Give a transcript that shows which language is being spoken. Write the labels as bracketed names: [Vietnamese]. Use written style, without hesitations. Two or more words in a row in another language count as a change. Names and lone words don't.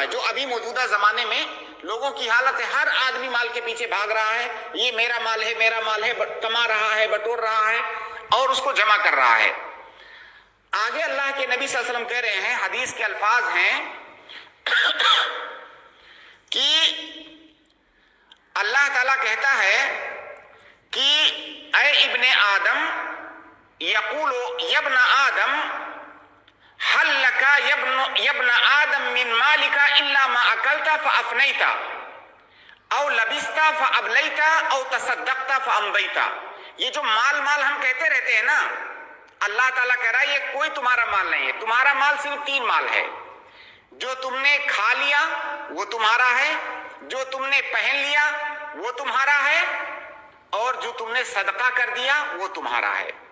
[Urdu] جو ابھی موجودہ زمانے میں لوگوں کی حالت ہے، ہر آدمی مال کے پیچھے بھاگ رہا ہے، یہ میرا مال ہے میرا مال ہے، کما رہا ہے، بٹور رہا ہے اور اس کو جمع کر رہا ہے۔ آگے اللہ کے نبی [Arabic] صلی اللہ علیہ وسلم [Urdu] کہہ رہے ہیں، حدیث کے الفاظ ہیں کہ اللہ تعالیٰ کہتا ہے کہ اے ابن آدم، [Arabic] یقول یبن آدم حل لک یبن آدم من مالک الا ما اکلت فافنیت او لبست فابلیت او تصدقت فامضیت۔ [Urdu] یہ جو مال مال ہم کہتے رہتے ہیں نا، اللہ تعالیٰ کہہ رہا ہے یہ کوئی تمہارا مال نہیں ہے۔ تمہارا مال صرف تین مال ہے، جو تم نے کھا لیا وہ تمہارا ہے، جو تم نے پہن لیا وہ تمہارا ہے، اور جو تم نے صدقہ کر دیا وہ تمہارا ہے۔